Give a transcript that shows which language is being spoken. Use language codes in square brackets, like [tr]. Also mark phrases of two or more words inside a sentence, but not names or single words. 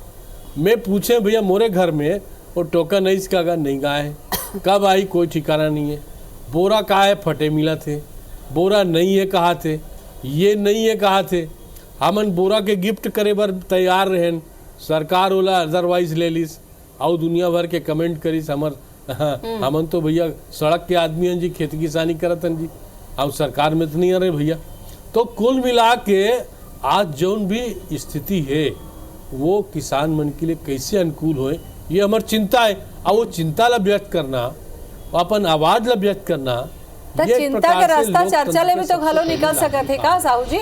[hne] मैं पूछे भैया मोरे घर में वो टोकन है इसका नहीं गाय कब आई कोई ठिकाना नहीं है। बोरा कहा है फटे मिला थे, बोरा नहीं है कहा थे, ये नहीं है कहा थे। हमन बोरा के गिफ्ट करे बर तैयार रहें, सरकार वाला अदरवाइज ले लीस और दुनिया भर के कमेंट करीस हमर हमन तो भैया सड़क के आदमी हैं जी, खेती किसानी करत हैं जी और सरकार में तो नहीं आ रहे भैया। तो कुल मिला के आज जौन भी स्थिति है वो किसान मन के लिए कैसे अनुकूल होए ये हमार चिंता है। और वो चिंता ला व्यक्त करना, अपन आवाज ला व्यक्त करना, ये चिंता के रास्ता चर्चा ले भी तो घलो निकल सकत है का साहू जी।